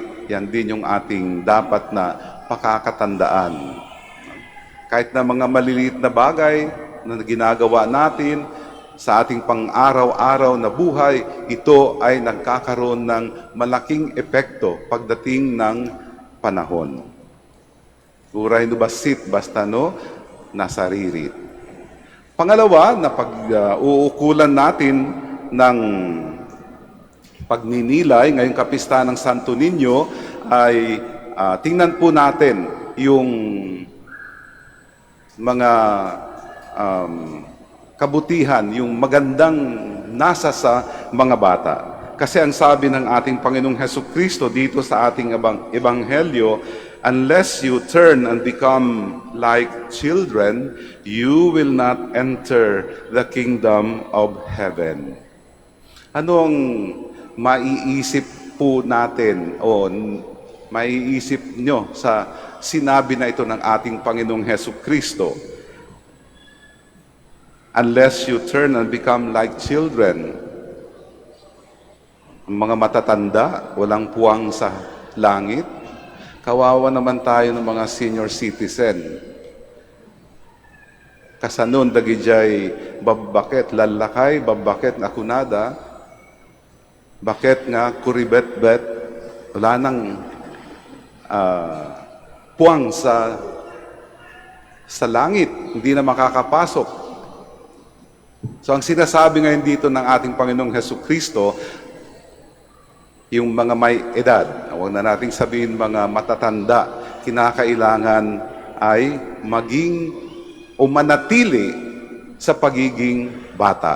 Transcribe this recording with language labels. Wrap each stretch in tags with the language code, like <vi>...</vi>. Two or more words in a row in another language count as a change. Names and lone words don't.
<tl>Yan din yung ating dapat na pakakatandaan. Kahit na mga maliliit na bagay na ginagawa natin sa ating pang-araw-araw na buhay, ito ay nagkakaroon ng malaking epekto pagdating ng panahon.</tl> <ilo>Uray no basit basta no nasaririt.</ilo> <tl>Pangalawa, na pag-uukulan natin ng pagninilay ngayong kapistahan ng Santo Niño ay tingnan po natin yung mga kabutihan, yung magandang nasa sa mga bata. Kasi ang sabi ng ating Panginoong Hesukristo dito sa ating Ebanghelyo,</tl> <en>unless you turn and become like children, you will not enter the kingdom of heaven.</en> <tl>Anong maiisip po natin o maiisip nyo sa sinabi na ito ng ating Panginoong Hesukristo?</tl> <en>Unless you turn and become like children.</en> <tl>Ang mga matatanda, walang puwang sa langit. Kawawa naman tayo ng mga</tl> <en>senior citizen.</en> <ilo>Kasanon dagijay babakit lalakay, babakit nga kunada, bakit nga kuribet-bet,</ilo> <tl>wala nang puwang sa langit, hindi na makakapasok. So ang sinasabi ngayon dito ng ating Panginoong Hesukristo, yung mga may edad, huwag na nating sabihin mga matatanda, kinakailangan ay maging o manatili sa pagiging bata.</tl>